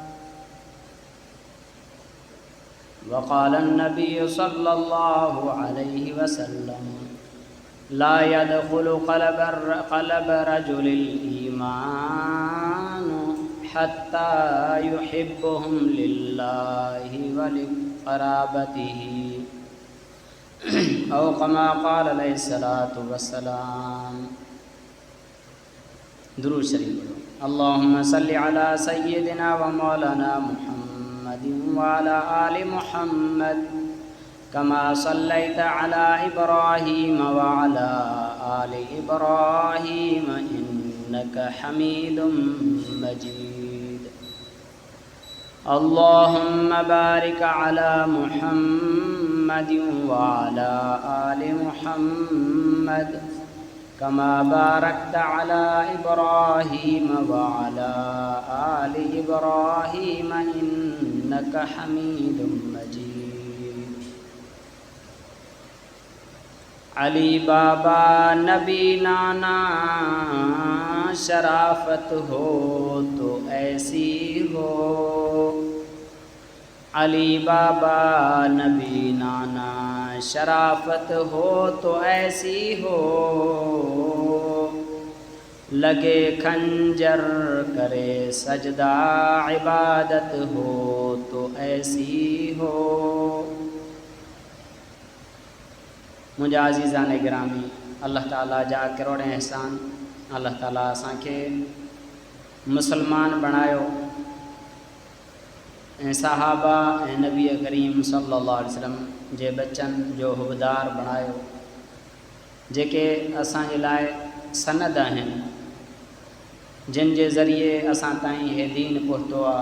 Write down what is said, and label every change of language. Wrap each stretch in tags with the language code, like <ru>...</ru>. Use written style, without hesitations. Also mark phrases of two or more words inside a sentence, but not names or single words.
<ar>وقال النبي صلى الله عليه وسلم لا يدخل قلب رجل الإيمان حتى يحبهم لله ولقرابته أو كما قال عليه الصلاة والسلام.</ar> <ur>درود شریف پڑھو.</ur> <ar>اللهم صل على سيدنا ومولانا محمد وعلى آل محمد كما صليت على إبراهيم وعلى آل إبراهيم إنك حميد مجيد. اللهم بارك على محمد وعلى آل محمد كما باركت على إبراهيم وعلى آل إبراهيم إنك حميد مجيد.</ar> <ur>علی بابا نبی نانا شرافت ہو تو ایسی ہو. علی بابا نبی نانا شرافت ہو تو ایسی ہو. لگے خنجر کرے سجدہ عبادت ہو تو ایسی ہو.</ur> <sd>मुंहिंजा अज़ीज़ान गिरामी, अल्लाह ताला जा करोड़ एहसान। अल्लाह ताला असांखे मुसलमान बणायो ऐं सहाबा ऐं नबी करीम</sd> <ar>صلى الله عليه وسلم</ar> <sd>जे बच्चन जो हुबदार बणायो, जेके असांजे लाइ सनद आहिनि, जिन जे ज़रिए असां ताईं हे दीन पहुतो आहे।</sd>